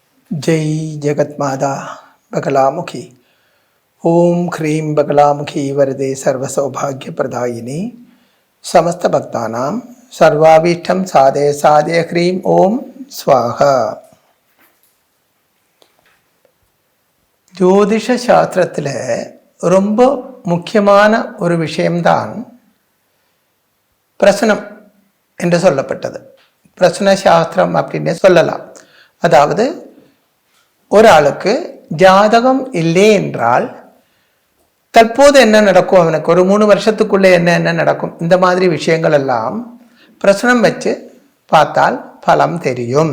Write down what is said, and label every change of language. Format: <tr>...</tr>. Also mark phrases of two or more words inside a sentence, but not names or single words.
<sa>जय जगन्माता बगलामुखी। ओम ह्रीं बगलामुखी वरदे सर्वसौभाग्यप्रदायिनी समस्त भक्तानां सर्वाभीष्टं साधे साधे ह्रीं ओम स्वाहा.</sa> <ta>ஜோதிஷ சாஸ்திரத்தில் ரொம்ப முக்கியமான ஒரு விஷயம்தான் பிரசனம் என்று சொல்லப்பட்டது. பிரசன சாஸ்திரம் அப்படின்னு சொல்லலாம். அதாவது ஒரு ஆளுக்கு ஜாதகம் இல்லை என்றால் தற்போது என்ன நடக்கும், அவனுக்கு ஒரு 3 வருஷத்துக்குள்ளே என்ன நடக்கும், இந்த மாதிரி விஷயங்கள் எல்லாம் பிரசனம் வச்சு பார்த்தால் பலம் தெரியும்.</ta>